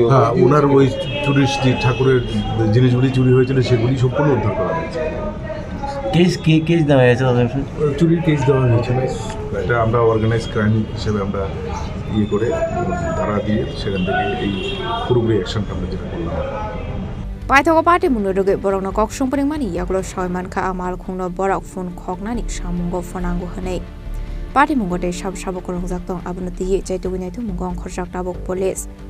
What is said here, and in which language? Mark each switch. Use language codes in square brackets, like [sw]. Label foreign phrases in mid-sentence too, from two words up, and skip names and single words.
[bn] হ্যাঁ ওনার ওই চুরির যে ঠাকুরের জিনিসগুলি চুরি হয়েছিল সেগুলি সম্পূর্ণ উদ্ধার করা হয়েছে কেস দেওয়া হয়েছে চুরির কেস দেওয়া হয়েছিল এটা আমরা [en] organize crime [bn] হিসেবে আমরা করে ধারা দিয়ে সেখান থেকে এই পুরোপুরি অ্যাকশনটা আমরা যেটা করলাম [trp] Paithago Patimungo Borokno Khogjakmani Yago Manjakha Amal Khungno Borok phone Khoknani Shamungo Fonango Hanei Patimungo de Shabo Khorokbrwi Tong Abunati Naitugwi Naitugwi Khorokbrwi police